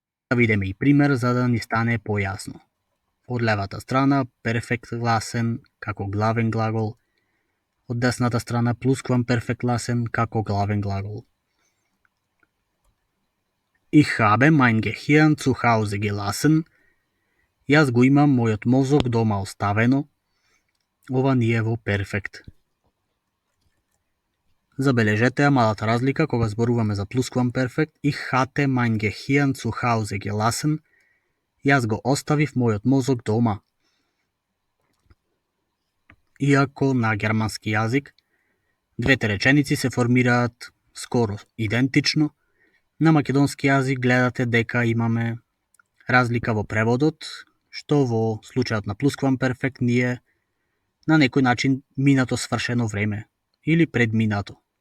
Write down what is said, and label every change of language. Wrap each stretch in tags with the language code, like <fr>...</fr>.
<mk>Да видиме и пример за да ни стане појасно. Од левата страна перфект ласен како главен глагол, од десната страна плусквамперфект ласен како главен глагол.</mk> <de>Ich habe mein Gehirn zu Hause gelassen.</de> <mk>Јас го имам мојот мозок дома оставено. Ова ни е во перфект. Забележете ја малата разлика кога зборуваме за плусквамперфект.</mk> <de>Ich hatte mein Gehirn zu Hause gelassen.</de> <mk>Јас го оставив мојот мозок дома. Иако на германски јазик двете реченици се формираат скоро идентично, на македонски јазик гледате дека имаме разлика во преводот, што во случајот на плусквамперфект ни е на некој начин минато свршено време или предминато.</mk>